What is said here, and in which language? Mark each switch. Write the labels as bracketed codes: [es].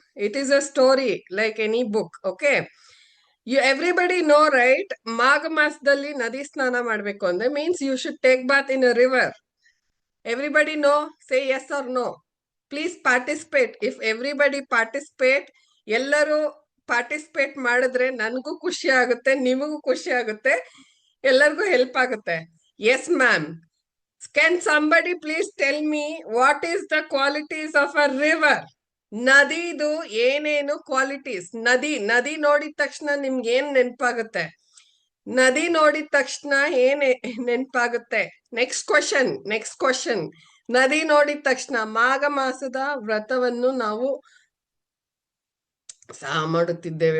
[en] It is a story like any book. Okay. Everybody know, right? [kn] Magha Masdalli Nadi Snana Madbeku andre [en] means you should take bath in a river. Everybody know? Say yes or no. Please participate. If everybody participate, [kn] ಎಲ್ಲರೂ participate ಮಾಡಿದ್ರೆ ನನಗೂ ಖುಷಿ ಆಗುತ್ತೆ, ನಿಮಗೂ ಖುಷಿ ಆಗುತ್ತೆ, ಎಲ್ಲರಿಗೂ help ಆಗುತ್ತೆ. [en] Yes ma'am. Can somebody please tell me what is the qualities of a river? [kn] ನದಿದು ಏನೇನು ಕ್ವಾಲಿಟೀಸ್? ನದಿ ನೋಡಿದ ತಕ್ಷಣ ನಿಮ್ಗೆ ಏನ್ ನೆನ್ಪಾಗುತ್ತೆ? ನದಿ ನೋಡಿದ ತಕ್ಷಣ ಏನ್ ನೆನ್ಪಾಗುತ್ತೆ? [en] Next question. [kn] ನದಿ ನೋಡಿದ ತಕ್ಷಣ ಮಾಘ ಮಾಸದ ವ್ರತವನ್ನು ನಾವು ಮಾಡುತ್ತಿದ್ದೇವೆ.